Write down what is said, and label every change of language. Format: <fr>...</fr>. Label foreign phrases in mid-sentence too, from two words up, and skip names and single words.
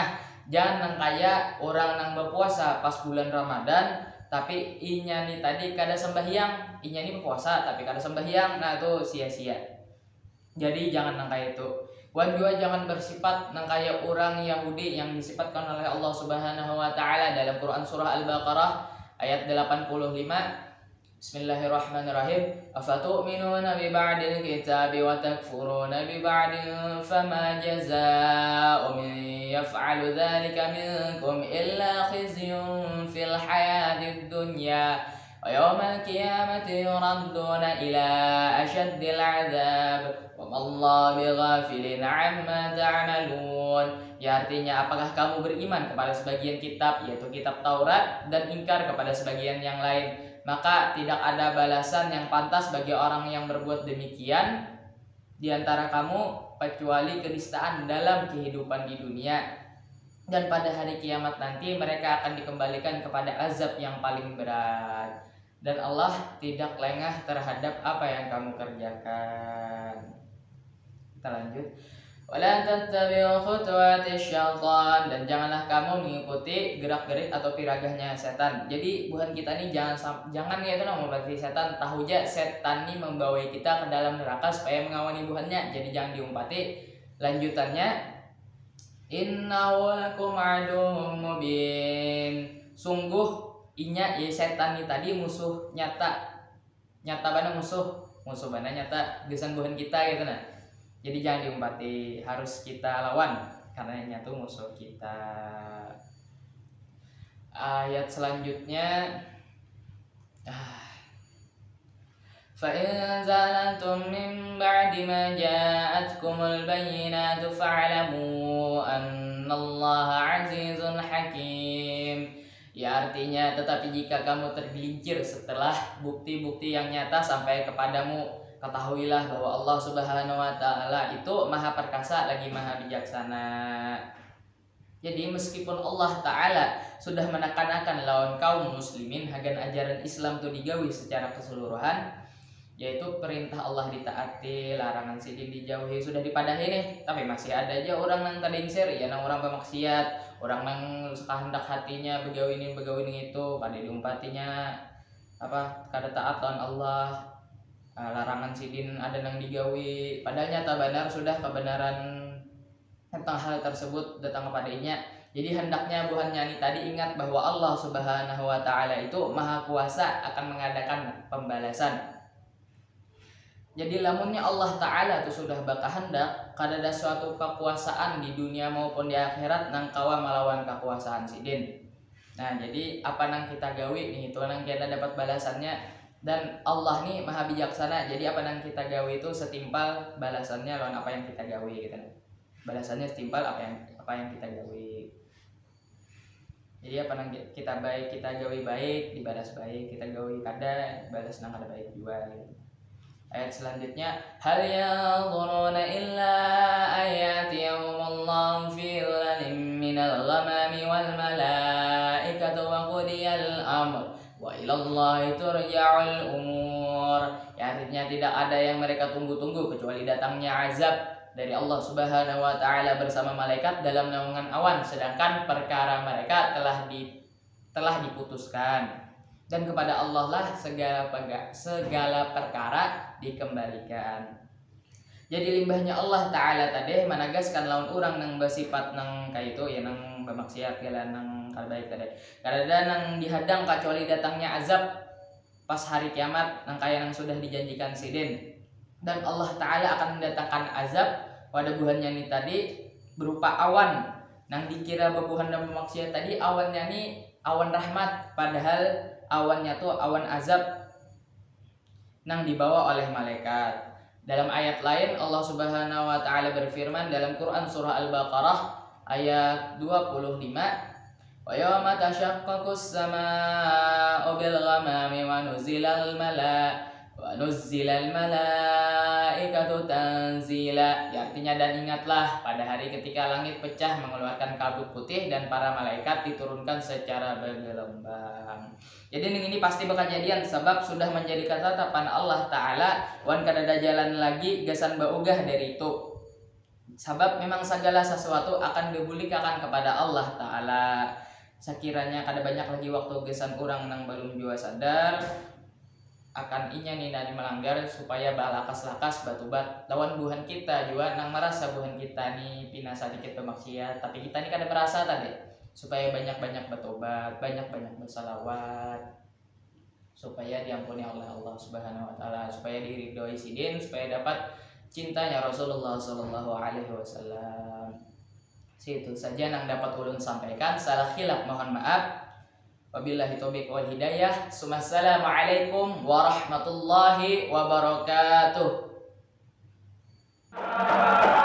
<bjn>Jangan nang kaya orang nang berpuasa pas bulan Ramadan tapi inya nih tadi kada sembahyang, inya nih berpuasa tapi kada sembahyang, nah itu sia-sia. Jadi jangan nang kaya itu. Wan juga jangan bersifat nang kaya orang Yahudi yang disifatkan oleh Allah</bjn> <ar>سبحانه وتعالى</ar> <bjn>dalam Quran surah Al-Baqarah ayat 85.</bjn> <ar>بسم الله الرحمن الرحيم. أفتؤمنون ببعض الكتاب وتكفرون ببعض فما جزاء من يفعل ذلك منكم إلا خزي في الحياة الدنيا ويوم القيامة يردون إلى أشد العذاب وما الله بغافل عما تعملون.</ar> <id>Ya, artinya apakah kamu beriman kepada sebagian kitab yaitu kitab Taurat dan ingkar kepada sebagian yang lain, maka tidak ada balasan yang pantas bagi orang yang berbuat demikian di antara kamu kecuali kenistaan dalam kehidupan di dunia, dan pada hari kiamat nanti mereka akan dikembalikan kepada azab yang paling berat, dan Allah tidak lengah terhadap apa yang kamu kerjakan. Kita lanjut.</id> <ar>ولا تتبعوا خطوات الشيطان,</ar> <id>dan janganlah kamu mengikuti gerak-gerik atau piragahnya setan.</id> <bjn>Jadi buhan kita nih jangan ya itu berarti setan tahu aja setan nih membawa kita ke dalam neraka supaya mengawani buhannya. Jadi jangan diumpati. Lanjutannya,</bjn> <ar>إنه لكم عدو مبين.</ar> <bjn>Sungguh inya ya setan nih tadi musuh nyata bana musuh bana nyata gesan buhan kita gitu nah. Jadi jangan diumpati, harus kita lawan karena nyatu musuh kita. Ayat selanjutnya,</bjn> <ar>فإن زللتم من بعد ما جاءتكم البينات فاعلموا أن الله عزيز حكيم.</ar> <id>Ya, artinya tetapi jika kamu tergelincir setelah bukti-bukti yang nyata sampai kepadamu, ketahuilah bahwa Allah</id> <ar>سبحانه وتعالى</ar> <id>itu maha perkasa lagi maha bijaksana.</id> <bjn>Jadi meskipun Allah Ta'ala sudah menekan-nekan lawan kaum muslimin hagan ajaran Islam itu digawi secara keseluruhan, yaitu perintah Allah ditaati, larangan sidin dijauhi, sudah dipadahi nih, tapi masih ada aja orang yang terdingsir, ya nang orang bermaksiat, orang yang kehendak hatinya begawi ini itu, pada diumpatinya apa kada taat lawan Allah. Larangan sidin ada nang digawi, padahal nyata benar sudah kebenaran tentang hal tersebut datang kepadanya. Jadi hendaknya buhan nyani tadi ingat bahwa Allah</bjn> <ar>سبحانه وتعالى</ar> <bjn>itu maha kuasa akan mengadakan pembalasan. Jadi lamunnya Allah taala itu sudah baka hendak kadada suatu kekuasaan di dunia maupun di akhirat nang kawa melawan kekuasaan sidin. Nah, jadi apa nang kita gawi nih itu nang kita dapat balasannya, dan Allah nih maha bijaksana. Jadi apa nang kita gawi itu setimpal balasannya lawan apa yang kita gawi gitu. Balasannya setimpal apa yang kita gawi. Jadi apa nang kita baik kita gawi baik dibalas baik, kita gawi kada balas nang kada baik juga gitu. Ayat selanjutnya,</bjn> <ar>هل ينظرون إلا آيات يوم الله في ظلل من الغمام والملائكة وقضي الأمر وإلى الله ترجع الأمور.</ar> <id>Ya, artinya tidak ada yang mereka tunggu-tunggu kecuali datangnya azab dari Allah</id> <ar>سبحانه وتعالى</ar> <id>bersama malaikat dalam naungan awan, sedangkan perkara mereka telah diputuskan, dan kepada Allah lah segala perkara dikembalikan.</id> <bjn>Jadi limbahnya Allah taala tadi managaskan lawan orang nang bersifat nang kayak itu ya, nang bermaksiat gala nang kalbaik tadi kadada nang dihadang kecuali datangnya azab pas hari kiamat nang kaya nang sudah dijanjikan sidin, dan Allah taala akan mendatangkan azab pada buhannya nih tadi berupa awan nang dikira bebuhan dan bermaksiat tadi awannya nih awan rahmat, padahal awannya tuh awan azab nang dibawa oleh malaikat.</bjn> <id>Dalam ayat lain Allah</id> <ar>سبحانه وتعالى</ar> <id>berfirman dalam Quran surah Al-Baqarah ayat 25,</id> <ar>ويوم تشقق السماء بالغمام ونزل الملائكة تنزيلا.</ar> <id>Ya, artinya dan ingatlah pada hari ketika langit pecah mengeluarkan kabut putih dan para malaikat diturunkan secara bergelombang.</id> <bjn>Jadi ini pasti bakal jadian sebab sudah menjadi ketetapan Allah taala wan kadada jalan lagi gasan baugah dari itu. Sebab memang segala sesuatu akan dibulikakan kepada Allah taala. Sekiranya kada banyak lagi waktu gasan orang nang belum jua sadar akan inya nih dari melanggar supaya balakas-lakas batubat lawan buhan kita juga nang merasa buhan kita nih pina sedikit bermaksiat, tapi kita nih kada merasa tadi, supaya banyak-banyak bertobat, banyak-banyak bersalawat supaya diampuni oleh Allah</bjn> <ar>سبحانه وتعالى,</ar> <bjn>supaya diridhoi sidin, supaya dapat cintanya Rasulullah</bjn> <ar>صلى الله عليه وسلم.</ar> <bjn>Situ saja yang dapat ulun sampaikan, salah khilaf mohon maaf.</bjn> <ar>وبالله التوفيق والهداية. السلام عليكم ورحمة الله وبركاته.</ar>